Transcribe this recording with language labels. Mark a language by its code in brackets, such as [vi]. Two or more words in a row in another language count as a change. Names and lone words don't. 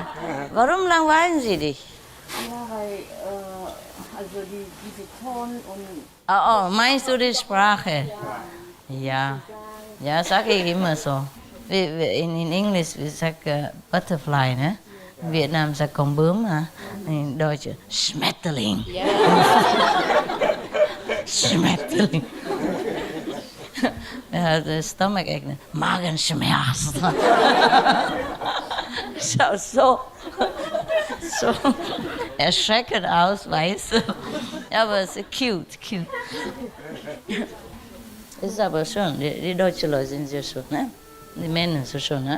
[de] Warum langweilen sie dich? Ja, weil also diese Ton und... Oh, meinst du die Sprache? Ja. Ja, sage ich immer so. In Englisch wir sagen Butterfly, ne? In Vietnam sagt [vi] con bướm, [de] in Deutsch Schmetterling. Schmetterling. Ja, [en] the stomach ache, Magenschmerz. [de] Schaut so erschreckend aus, weißt du. Aber es ist cute. Ist aber schön, die deutschen Leute sind sehr schön, ne? Die Männer so schön, ne?